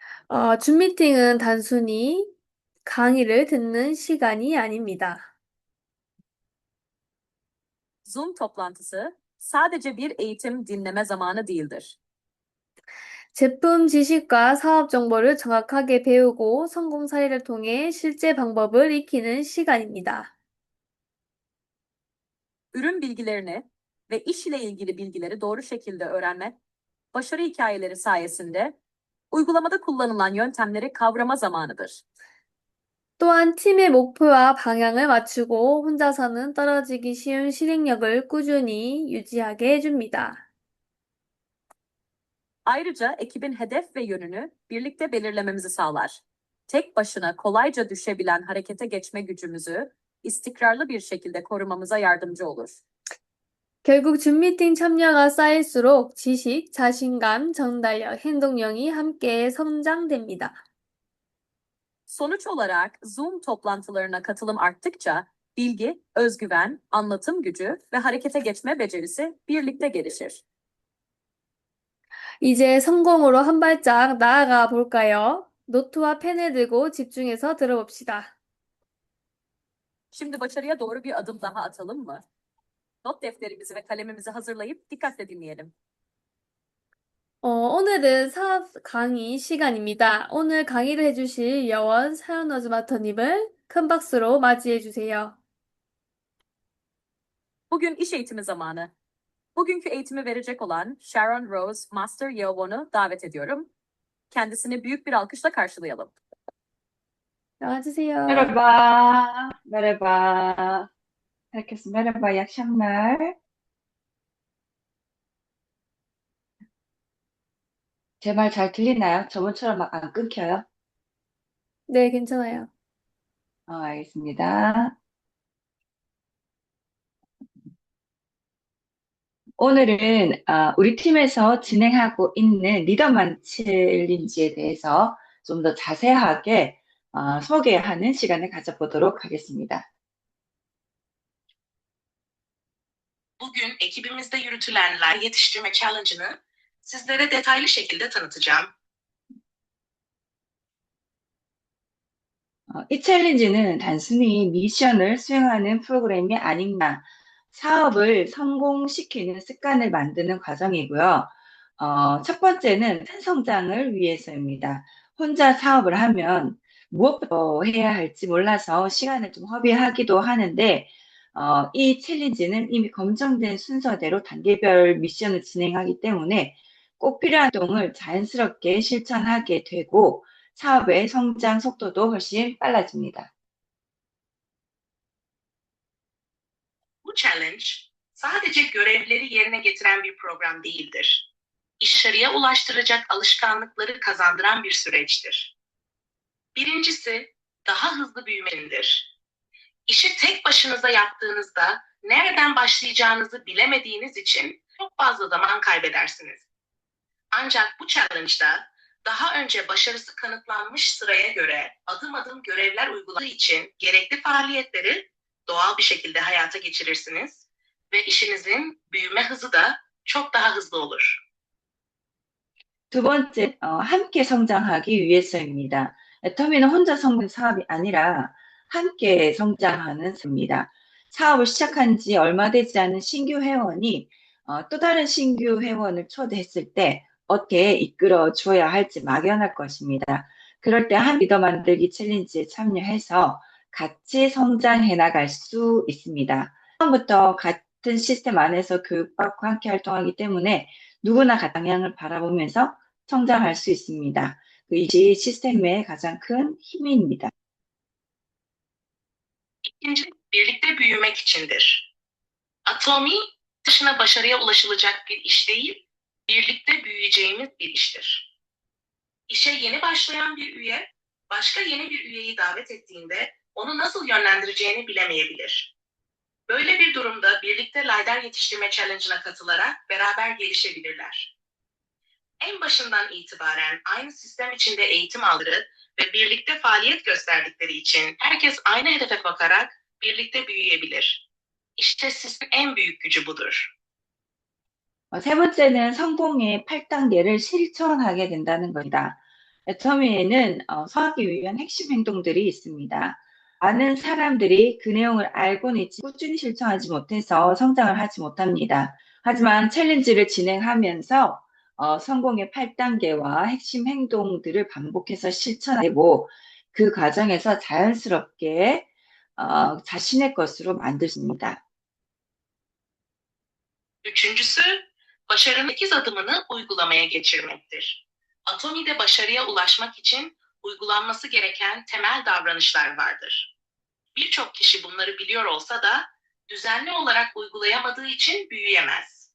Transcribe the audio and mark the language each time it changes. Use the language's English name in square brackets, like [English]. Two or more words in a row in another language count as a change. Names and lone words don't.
[Korean] 줌 미팅은 단순히 강의를 듣는 시간이 아닙니다. [Turkish] Zoom toplantısı sadece bir eğitim dinleme zamanı değildir. [Korean] 제품 지식과 사업 정보를 정확하게 배우고 성공 사례를 통해 실제 방법을 익히는 시간입니다. [Turkish] Ürün bilgilerini ve iş ile ilgili bilgileri doğru şekilde öğrenme, başarı hikayeleri sayesinde uygulamada kullanılan yöntemleri kavrama zamanıdır. [Korean] 또한 팀의 목표와 방향을 맞추고 혼자서는 떨어지기 쉬운 실행력을 꾸준히 유지하게 해줍니다. [Turkish] Ayrıca ekibin hedef ve yönünü birlikte belirlememizi sağlar. Tek başına kolayca düşebilen harekete geçme gücümüzü istikrarlı bir şekilde korumamıza yardımcı olur. [Korean] 결국 줌 미팅 참여가 쌓일수록 지식, 자신감, 전달력, 행동력이 함께 성장됩니다. [Turkish] Sonuç olarak Zoom toplantılarına katılım arttıkça bilgi, özgüven, anlatım gücü ve harekete geçme becerisi birlikte gelişir. [Korean] 이제 성공으로 한 발짝 나아가 볼까요? 노트와 펜을 들고 집중해서 들어봅시다. [Turkish] Şimdi başarıya doğru bir adım daha atalım mı? Not defterimizi ve kalemimizi hazırlayıp dikkatle dinleyelim. [Korean] 오늘은 사업 강의 시간입니다. 오늘 강의를 해주실 여원 사연어즈 마터님을 큰 박수로 맞이해 주세요. [Turkish] Bugün iş eğitimi zamanı. Bugünkü eğitimi verecek olan Sharon Rose Master Yeovon'u davet ediyorum. Kendisini büyük bir alkışla karşılayalım. [Korean] 나와주세요. [Turkish] Merhaba, merhaba. Herkese merhaba, iyi akşamlar. [Korean] 제 말 잘 들리나요? 저번처럼 막 안 끊겨요? 네, 괜찮아요. 알겠습니다. 오늘은 우리 팀에서 진행하고 있는 리더만 챌린지에 대해서 좀 더 자세하게 소개하는 시간을 가져보도록 하겠습니다. [Turkish] Bugün ekibimizde yürütülen lider yetiştirme challenge'ını sizlere detaylı şekilde tanıtacağım. [Korean] 이 챌린지는 단순히 미션을 수행하는 프로그램이 아니라 사업을 성공시키는 습관을 만드는 과정이고요. 첫 번째는 큰 성장을 위해서입니다. 혼자 사업을 하면 무엇부터 해야 할지 몰라서 시간을 좀 허비하기도 하는데, 이 챌린지는 이미 검증된 순서대로 단계별 미션을 진행하기 때문에 꼭 필요한 활동을 자연스럽게 실천하게 되고, 사업의 성장 속도도 훨씬 빨라집니다. [Turkish] Bu challenge sadece görevleri yerine getiren bir program değildir. İşarıya ulaştıracak alışkanlıkları kazandıran bir süreçtir. Birincisi, daha hızlı büyümendir. İşi tek başınıza yaptığınızda nereden başlayacağınızı bilemediğiniz için çok fazla zaman kaybedersiniz. Ancak bu challenge'da daha önce başarısı kanıtlanmış sıraya göre adım adım görevler uyguladığı için gerekli faaliyetleri doğal bir şekilde hayata geçirirsiniz ve işinizin büyüme hızı da çok daha hızlı olur. [Korean] 두 번째, 함께 성장하기 위해서입니다. 애터미는 혼자 성공한 사업이 아니라 함께 성장하는 사업입니다. 사업을 시작한 지 얼마 되지 않은 신규 회원이 또 다른 신규 회원을 초대했을 때 어떻게 이끌어 주어야 할지 막연할 것입니다. 그럴 때 한 리더 만들기 챌린지에 참여해서 같이 성장해 나갈 수 있습니다. 처음부터 같은 시스템 안에서 교육받고 함께 활동하기 때문에 누구나 같은 방향을 바라보면서 성장할 수 있습니다. 이것이 시스템의 가장 큰 힘입니다. [Turkish] İkinci, birlikte büyümek içindir. Atomi, dışına başarıya ulaşılacak bir iş değil, birlikte büyüyeceğimiz bir iştir. İşe yeni başlayan bir üye, başka yeni bir üyeyi davet ettiğinde onu nasıl yönlendireceğini bilemeyebilir. Böyle bir durumda birlikte lider yetiştirme challenge'ına katılarak beraber gelişebilirler. En başından itibaren aynı sistem içinde eğitim aldığı ve birlikte faaliyet gösterdikleri için herkes aynı hedefe bakarak birlikte büyüyebilir. İşte sizin en büyük gücü budur. [Korean] 세 번째는 성공의 8단계를 실천하게 된다는 겁니다. 애터미에는 성하기 위한 핵심 행동들이 있습니다. 많은 사람들이 그 내용을 알고는 있지 꾸준히 실천하지 못해서 성장을 하지 못합니다. 하지만 챌린지를 진행하면서 성공의 8단계와 핵심 행동들을 반복해서 실천하고 그 과정에서 자연스럽게 자신의 것으로 만드십니다. [Turkish] Üçüncüsü, başarının 8 adımını uygulamaya geçirmektir. Atomi'de başarıya ulaşmak için uygulanması gereken temel davranışlar vardır. Birçok kişi bunları biliyor olsa da düzenli olarak uygulayamadığı için büyüyemez.